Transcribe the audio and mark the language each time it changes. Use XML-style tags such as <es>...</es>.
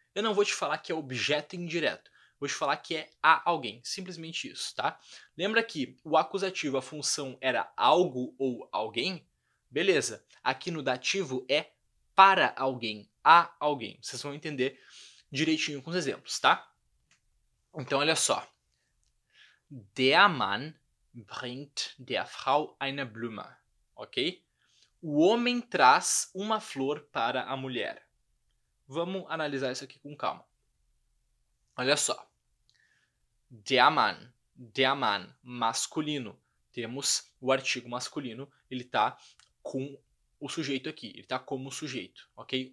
<pt>Eu não vou te falar que é objeto indireto, vou te falar que é a alguém, simplesmente isso, tá? Lembra que o acusativo, a função era algo ou alguém? Beleza, aqui no dativo é para alguém, a alguém. Vocês vão entender direitinho com os exemplos, tá? Então, olha só.</pt> <de>Der Mann bringt der Frau eine Blume, ok?</de> <pt>O homem traz uma flor para a mulher. Vamos analisar isso aqui com calma. Olha só. Der Mann, masculino. Temos o artigo masculino, ele está com o sujeito aqui, ele está como sujeito, ok?</pt>